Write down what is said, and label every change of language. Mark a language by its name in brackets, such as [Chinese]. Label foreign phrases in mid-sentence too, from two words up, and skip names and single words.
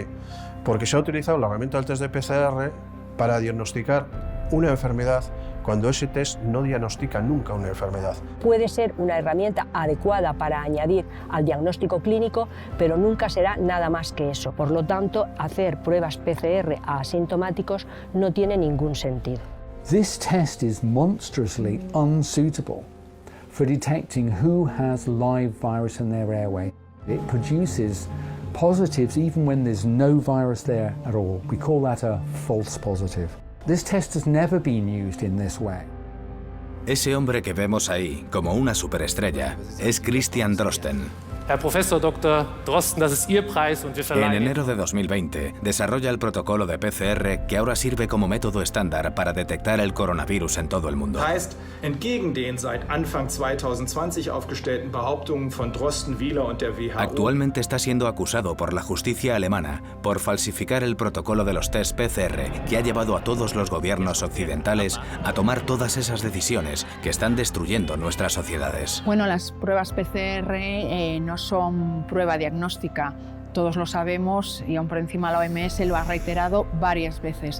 [Spanish] Porque se ha utilizado la herramienta del test de PCR para diagnosticar una enfermedad cuando ese test no diagnostica nunca una enfermedad. Puede ser una herramienta adecuada para añadir al diagnóstico clínico, pero nunca será nada más que eso. Por lo tanto, hacer pruebas PCR a asintomáticos no tiene ningún sentido. [English] This test is monstrously unsuitable for detecting who has live virus in their airway. It produces positives even when there's no virus there at all. We call that a false positive. This test has never been used in this way. [Spanish] Ese hombre que vemos ahí, como una superestrella, es Christian Drosten. [German] Herr Professor Dr. Drosten, das ist Ihr Preis und wir [Spanish] En [German] verleihen. [Spanish] enero de 2020, desarrolla el protocolo de PCR que ahora sirve como método estándar para detectar el coronavirus en todo el mundo. [German] Heißt, entgegen den seit Anfang 2020 aufgestellten Behauptungen von Drosten, Wieler und der WHO. [Spanish] Actualmente está siendo acusado por la justicia alemana por falsificar el protocolo de los test PCR que ha llevado a todos los gobiernos occidentales a tomar todas esas decisiones que están destruyendo nuestras sociedades. Bueno, las pruebas PCR no son prueba diagnóstica, todos lo sabemos y aún por encima la OMS lo ha reiterado varias veces.